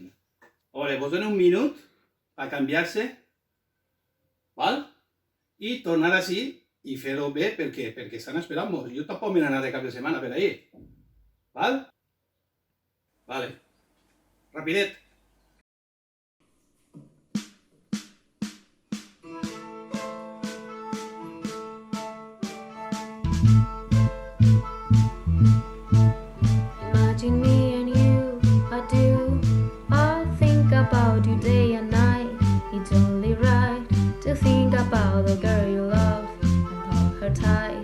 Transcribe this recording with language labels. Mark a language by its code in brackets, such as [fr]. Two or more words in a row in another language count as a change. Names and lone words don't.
[ca] A veure, vos dono un minut a canviar-se, val? I tornar així i fer-ho bé perquè estan esperant-nos. Jo tampoc m'he anat de cap de setmana per ahir. Val? Vale. Rapidet. [en] Imagine me and you, I do. I think about you day and night. It's only right to think about the girl you love and hold her tight.